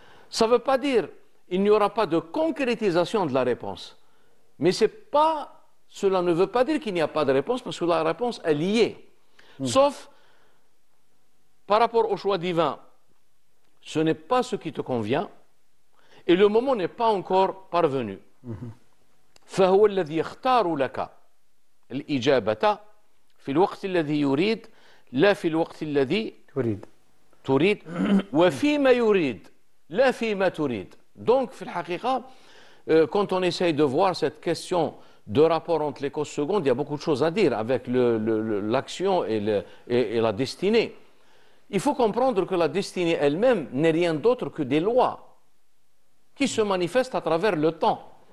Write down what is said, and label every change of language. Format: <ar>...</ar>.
<fr>Ça ne veut pas dire qu'il n'y aura pas de concrétisation de la réponse. Mais cela ne veut pas dire qu'il n'y a pas de réponse, parce que la réponse, elle y est. Sauf, par rapport au choix divin, ce n'est pas ce qui te convient, et le moment n'est pas encore parvenu.</fr> <ar>فهو الذي يختار لك الإجابة في الوقت الذي يريد لا في الوقت الذي تريد وفيما يريد لا فيما تريد.</ar> <fr>Donc,</fr> <ar>في الحقيقة,</ar> <fr>quand on essaye de voir cette question de rapport entre les causes secondes, il y a beaucoup de choses à dire avec l'action et la destinée. Il faut comprendre que la destinée elle-même n'est rien d'autre que des lois qui se manifestent à travers le temps.</fr>